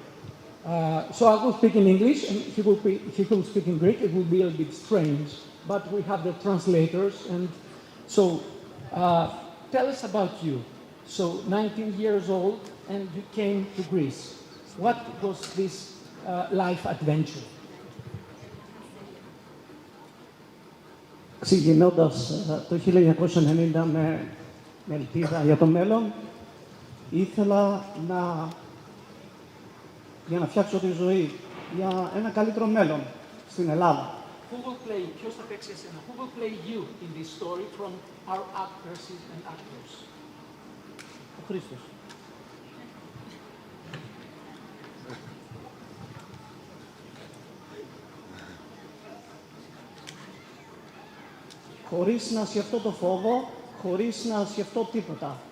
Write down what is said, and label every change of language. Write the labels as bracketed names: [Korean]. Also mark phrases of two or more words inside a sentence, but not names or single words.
[English] So I will speak in English, and he will speak in Greek. It will be a bit strange, but we have the translators. And so, tell us about you. So, 19 years old, and you came to Greece. What was this life adventure? [Greek] Ξεκινώντας το 1990 με ελπίδα για το μέλλον, ήθελα για να φτιάξω τη ζωή για ένα καλύτερο μέλλον στην Ελλάδα. [English] Who will play? [Greek] Ποιος θα παίξει εσένα? [English] Who will play you in this story from our actresses and actors? [Greek] Ο Χρήστος. Χωρίς να σκεφτώ το φόβο, χωρίς να σκεφτώ τίποτα.